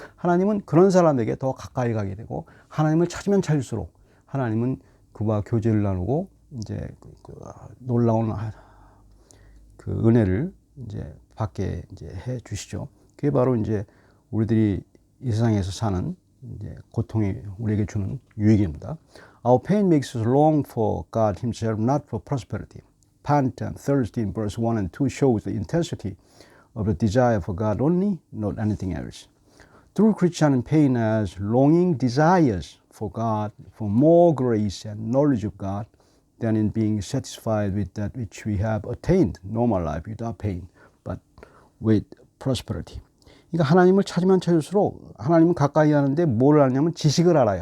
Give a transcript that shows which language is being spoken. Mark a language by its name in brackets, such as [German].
[Korean] 하나님은 그런 사람에게 더 가까이 가게 되고 하나님을 찾으면 찾을수록 하나님은 그와 교제를 나누고 이제 놀라운 그 은혜를 이제 받게 이제 해 주시죠. 그게 바로 이제 우리들이 이 세상에서 사는 이제 고통이 우리에게 주는 유익입니다. [English] Our pain makes us long for God Himself, not for prosperity. Pant and thirst in verse 1 and 2 shows the intensity of the desire for God only, not anything else. True Christian pain as longing desires for God, for more grace and knowledge of God, than in being satisfied with that which we have attained, normal life without pain, but with prosperity. [Korean] 그러니까 하나님을 찾으면 찾을수록 하나님은 가까이 하는데 뭘 알냐면 지식을 알아요.